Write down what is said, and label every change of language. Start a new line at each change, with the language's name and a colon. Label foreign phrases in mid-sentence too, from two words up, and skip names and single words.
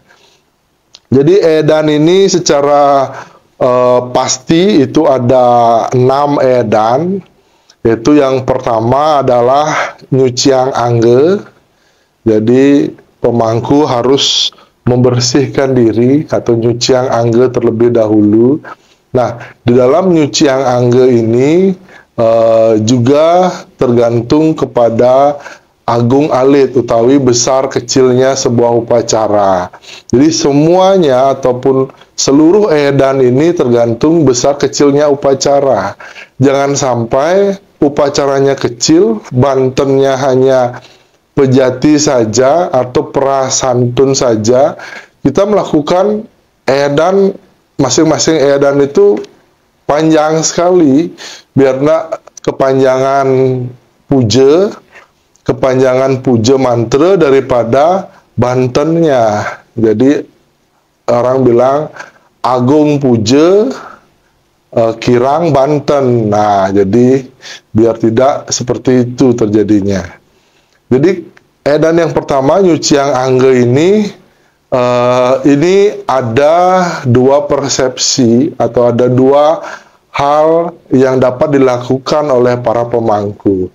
Indonesian: Jadi edan ini secara pasti itu ada 6 edan, yaitu yang pertama adalah Nyuciang Angge. Jadi pemangku harus membersihkan diri atau Nyuciang Angge terlebih dahulu. Nah, di dalam Nyuciang Angge ini juga tergantung kepada
Balinese: agung alit utawi
Indonesian: besar kecilnya sebuah upacara. Jadi semuanya ataupun seluruh edan ini tergantung besar kecilnya upacara. Jangan sampai upacaranya kecil, bantennya hanya pejati saja atau prasantun saja, kita melakukan edan, masing-masing edan itu panjang sekali, biarlah kepanjangan puja mantra daripada bantennya. Jadi orang bilang
Balinese: agung puja kirang banten.
Indonesian: Nah, jadi biar tidak seperti itu terjadinya. Jadi edan yang pertama Nyuciang Angge ini ada 2 persepsi atau ada 2 hal yang dapat dilakukan oleh para pemangku.